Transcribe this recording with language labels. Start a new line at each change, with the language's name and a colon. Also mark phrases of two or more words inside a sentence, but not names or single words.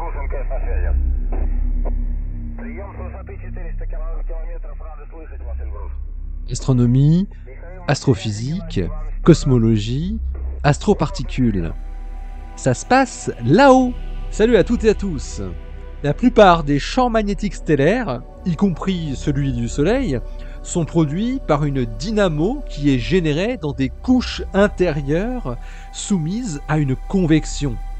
Russian: МКС на связи. Прием с высоты 400 километров. Рады слышать вас, Эльбрус.
French: Astronomie, astrophysique, cosmologie, astroparticules. Ça se passe là-haut. Salut à toutes et à tous. La plupart des champs magnétiques stellaires, y compris celui du Soleil, sont produits par une dynamo qui est générée dans des couches intérieures soumises à une convection.